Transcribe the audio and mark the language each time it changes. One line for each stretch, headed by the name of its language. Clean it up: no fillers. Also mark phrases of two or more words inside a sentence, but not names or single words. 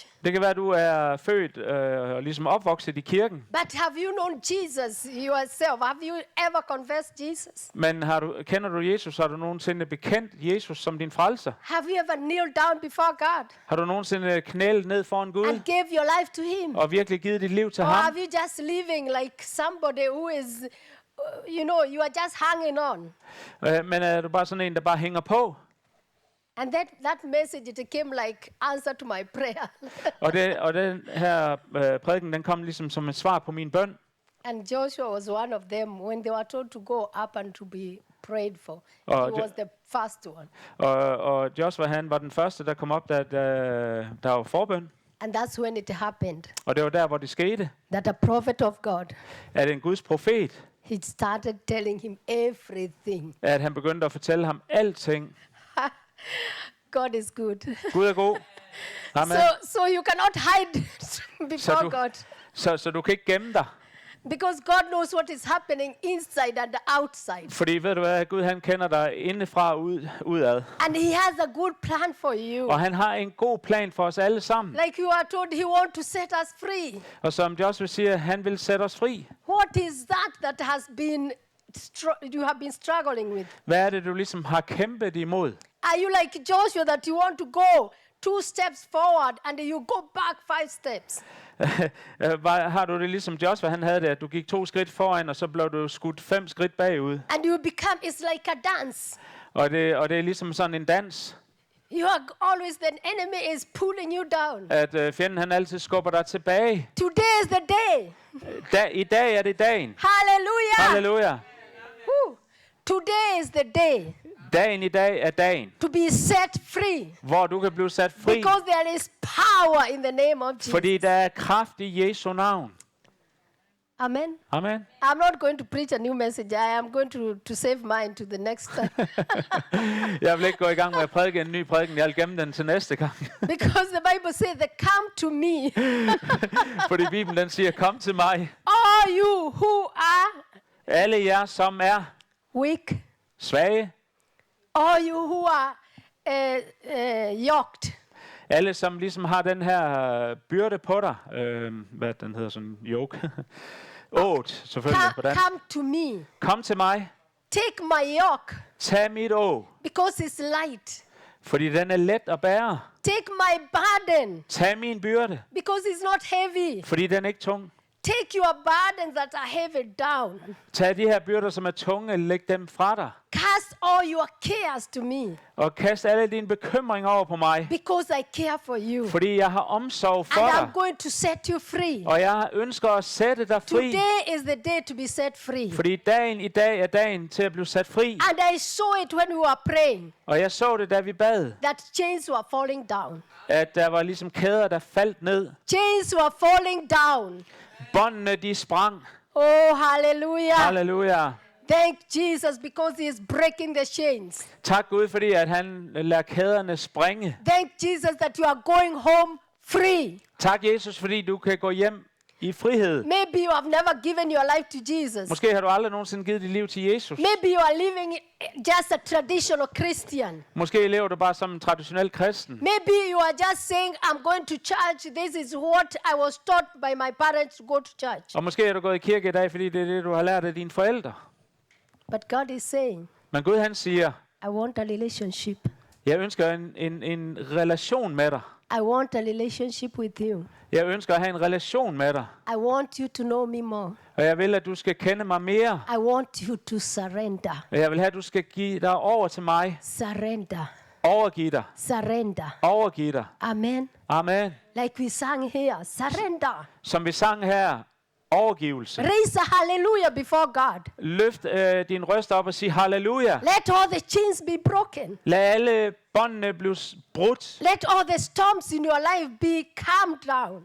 Danish: Det kan være, du er født og ligesom opvokset i kirken.
English: but have you known Jesus yourself? Have you ever confessed Jesus?
Danish: Men kender du Jesus? Har du nogensinde bekendt Jesus som din frelser?
English: Have you ever kneeled down before God
Danish: Har du nogensinde knælet ned foran Gud
English: and gave your life to Him?
Danish: og virkelig givet dit liv til
English: Or
Danish: ham?
English: have you just living like somebody who is, you are just hanging on?
Danish: Men er du bare sådan en, der bare hænger på?
English: And that message, it came like answer to my prayer.
Danish: Og den her prædiken, den kom ligesom som et svar på min bøn.
English: And Joshua was one of them when they were told to go up and to be prayed for. Oh, He was the first one.
Danish: Og Joshua, han var den første, der kom op, da der var forbøn.
English: And that's when it happened,
Danish: Og det var der, hvor det skete,
English: that a prophet of God,
Danish: at en Guds profet,
English: he started telling him everything.
Danish: at han begyndte at fortælle ham alting.
English: God is good.
Danish: Gud er god. Amen.
English: So you cannot hide before God.
Danish: Så du kan ikke gemme dig.
English: Because God knows what is happening inside and outside.
Danish: Fordi ved du hvad, Gud han kender dig indefra og udad.
English: And He has a good plan for you.
Danish: Og han har en god plan for os alle sammen.
English: Like you are told, He wants to set us free.
Danish: Og som Joshua siger, han vil sætte os fri.
English: What is that has been you have been struggling with?
Danish: Hvad er det, du ligesom har kæmpet imod?
English: Are you like Joshua that you want to go 2 steps forward and you go back 5 steps?
Danish: Har du det ligesom Joshua, han havde det, at du gik 2 skridt foran, og så blev du skudt 5 skridt bagud.
English: And you become, it's like a dance.
Danish: Og det er ligesom sådan en dans,
English: You are always, the enemy is pulling you down.
Danish: at fjenden han altid skubber dig tilbage.
English: Today is the day.
Danish: I dag er det dagen.
English: Hallelujah.
Danish: Halleluja.
English: Woo. Today is the day
Danish: Dagen i dag er dagen,
English: to be set free.
Danish: hvor du kan blive sat fri,
English: Because there is power in the name of Jesus.
Danish: fordi der er kraft i Jesu navn.
English: Amen.
Danish: Amen.
English: I'm not going to preach a new message. I am going to save mine to the next time.
Danish: Jeg vil ikke gå i gang med at prædike en ny prædiken. Jeg vil gemme den til næste gang.
English: Because the Bible says that come to me,
Danish: Fordi Bibelen den siger, kom til mig.
English: all you who are
Danish: Alle jer, som er
English: weak,
Danish: svage.
English: all you who are yoked.
Danish: Alle, som ligesom har den her byrde på dig. Hvad den hedder, sådan yoke. Åt, selvfølgelig. Hvordan?
English: Come to me.
Danish: Kom til mig.
English: Take my yoke,
Danish: Tag mit å,
English: because it's light.
Danish: fordi den er let at bære.
English: Take my burden,
Danish: Tag min byrde,
English: because it's not heavy.
Danish: fordi den er ikke tung.
English: Take your burdens that are heavy down.
Danish: Tag de her byrder, som er tunge, læg dem fra dig.
English: Cast all your cares to me,
Danish: Og kast alle dine bekymringer over på mig,
English: because I care for you.
Danish: fordi jeg har omsorg for
English: And I'm
Danish: dig.
English: going to set you free.
Danish: Og jeg ønsker at sætte dig fri,
English: Today is the day to be set free.
Danish: fordi dagen i dag er dagen til at blive sat fri.
English: And I saw it when we were praying,
Danish: Og jeg så det, da vi bad,
English: that chains were falling down.
Danish: at der var ligesom kæder, der faldt ned.
English: Chains were falling down.
Danish: Båndene, de sprang.
English: Oh, hallelujah.
Danish: Halleluja.
English: Thank Jesus, because He is breaking the chains.
Danish: Tak Gud, fordi at han lader kæderne springe.
English: Thank Jesus that you are going home free.
Danish: Tak Jesus, fordi du kan gå hjem i frihed.
English: Maybe you have never given your life to Jesus.
Danish: Måske har du aldrig nogensinde givet dit liv til Jesus.
English: Maybe you are living just a traditional Christian.
Danish: Måske lever du bare som en traditionel kristen.
English: Maybe you are just saying, I'm going to church. This is what I was taught by my parents to go to church.
Danish: Og måske er du gået i kirke i dag, fordi det er det, du har lært af dine forældre.
English: But God is saying,
Danish: Men Gud han siger,
English: I want a relationship.
Danish: jeg ønsker en relation med dig.
English: I want a relationship with you.
Danish: Jeg ønsker at have en relation med dig.
English: I want you to know me more.
Danish: Og jeg vil, at du skal kende mig mere.
English: I want you to surrender.
Danish: Og jeg vil have, at du skal give dig over til mig.
English: Surrender.
Danish: Overgive dig.
English: Surrender.
Danish: Overgive dig.
English: Amen.
Danish: Amen.
English: Like we sang here, surrender.
Danish: Som vi sang her, overgivelse.
English: Raise a hallelujah before God.
Danish: Løft din røst op og sig halleluja.
English: Let all the chains be broken.
Danish: Lad alle båndene blive brudt.
English: Let all the storms in your life be calmed down.